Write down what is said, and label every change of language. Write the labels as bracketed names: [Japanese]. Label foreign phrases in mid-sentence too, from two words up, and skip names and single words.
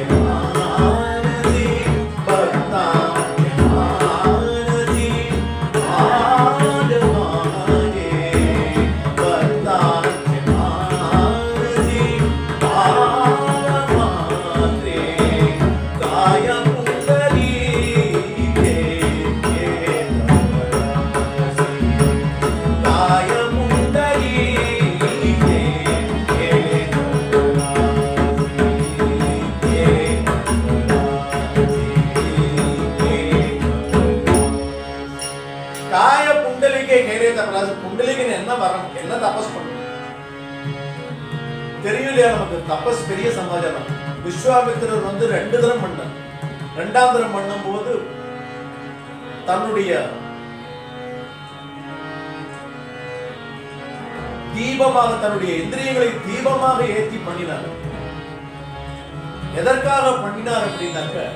[Marathi] मानसी भक्तांचे मानसी आड मागे भक्तांचे मानसी भाव मात्रे काय पुंडलिके केले तपरासी काय पुंडलिके केले काय पुंडलिके केले तपरासी [Tamil] पुंडलिकன் என்ன வரம் என்ன தபஸ் பண்ணணும் தெரியலையா நமக்கு தபஸ் பெரிய சமாச்சாரம் விஸ்வாமித்திரர் வந்து 2 தரம் பண்ணார் 2ஆம் தரம் பண்ணும்போது தன்னுடைய தீபமாக தன்னுடைய இந்திரியங்களை தீபமாக ஏற்றி பண்ணினார் எதற்காக பண்ணினார் அப்படின்னாக்க